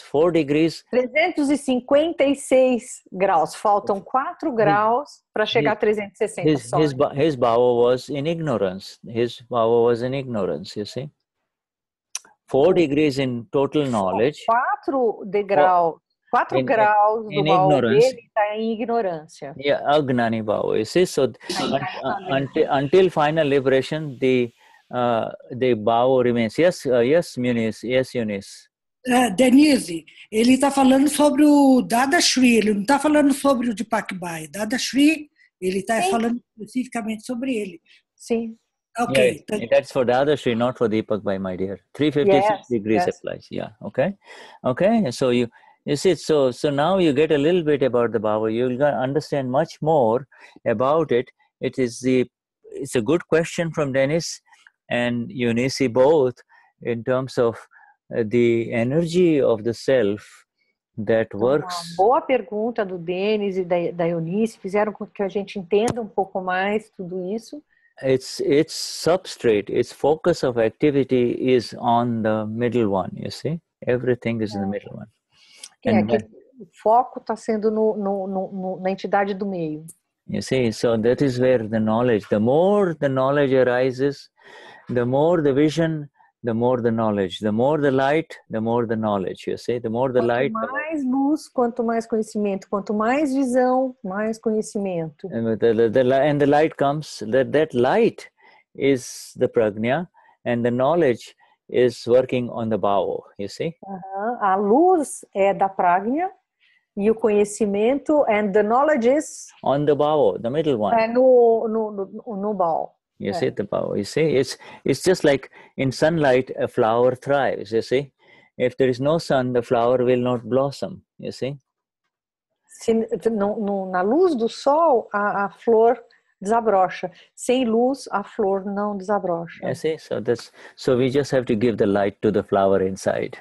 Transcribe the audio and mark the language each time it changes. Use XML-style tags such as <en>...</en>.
<en>4 degrees.</en> <pt>356 graus. Faltam 4 graus para chegar a 360 só.</pt> <en>His bhava was in ignorance. His bhava was in ignorance, you see. 4 degrees in total knowledge.</en> <pt>4 degraus. 4 graus do bhava dele está em ignorância.</pt> <en>Yeah, agnani bhava. You see, so until final liberation, the bhava remains. Yes, Muniz. Yes, Eunice.</en> <pt>Denize, ele está falando sobre o Dadashri, ele não está falando sobre o Deepak Bhai. Dadashri, ele está falando especificamente sobre ele. Sim.</pt> <en>Okay. Yeah, that's for Dadashri, not for Deepak Bhai, my dear. 356 degrees applies. Yeah. Okay. So you see, so now you get a little bit about the bhava. You'll understand much more about it. It's a good question from Denize and Eunice both in terms of the energy of the self that works.</en> <pt>Uma boa pergunta do Denize e da Eunice, fizeram com que a gente entenda um pouco mais tudo isso.</pt> <en>Its substrate, its focus of activity is on the middle one, you see. Everything is in the middle one.</en> <pt>O foco está sendo na entidade do meio.</pt> <en>You see, so that is where the knowledge, the more the knowledge arises, the more the vision, the more the knowledge. The more the light, the more the knowledge. You see, the more the light.</en> <pt>Quanto mais luz, quanto mais conhecimento. Quanto mais visão, mais conhecimento.</pt> <en>And the light comes. That light is the prajna, and the knowledge is working on the bhava. You see.</en> <pt>A luz é da prajna e o conhecimento,</pt> <en>and the knowledge is on the bhava, the middle one.</en> <pt>É no bhava.</pt> <en>You see the power. You see, it's just like in sunlight, a flower thrives. You see, if there is no sun, the flower will not blossom. You see.</en> <pt>Na luz do sol, a flor desabrocha. Sem luz, a flor não desabrocha.</pt> <en>You see, so we just have to give the light to the flower inside.</en>